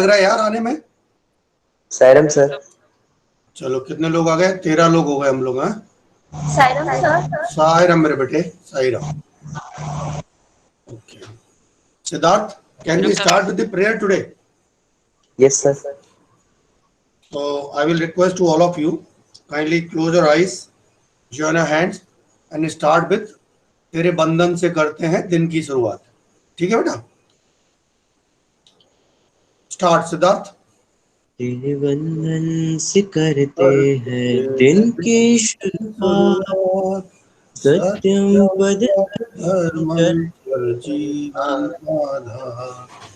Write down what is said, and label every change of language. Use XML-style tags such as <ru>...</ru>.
<hi>लग रहा है यार आने में। सायरम सर। चलो कितने लोग आ गए? 13 लोग हो गए हम लोग। हैं सायरम सर। सायराम मेरे बेटे, Sairam.</hi> <en>Okay Siddharth, can we start with the prayer today? Yes sir. So I will request to all of you, kindly close your eyes, join your hands and start with</en> <hi>तेरे बंधन से करते हैं दिन की शुरुआत। ठीक है बेटा, स्टार्ट सिद्धार्थ। तेरे वंदन से करते हैं दिन की शुरुआत, सत्यम पद धर्मं जीवन आधार।</hi>